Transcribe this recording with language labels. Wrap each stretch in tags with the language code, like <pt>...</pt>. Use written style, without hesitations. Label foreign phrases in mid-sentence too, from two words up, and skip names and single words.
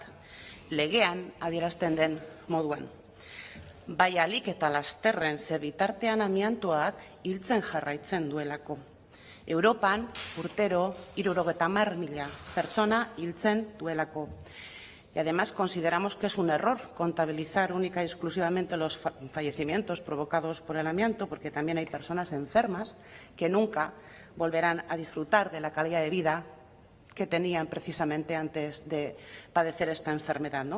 <eu>Legean adierazten den moduan. Bai ahalik eta lasterren ze bitartean amiantoak hiltzen jarraitzen duelako. Europan urtero 70.000 pertsona hiltzen duelako.</eu> <es>Y además consideramos que es un error contabilizar única y exclusivamente los fallecimientos provocados por el amianto, porque también hay personas enfermas que nunca volverán a disfrutar de la calidad de vida que tenían precisamente antes de padecer esta enfermedad, ¿no?</es>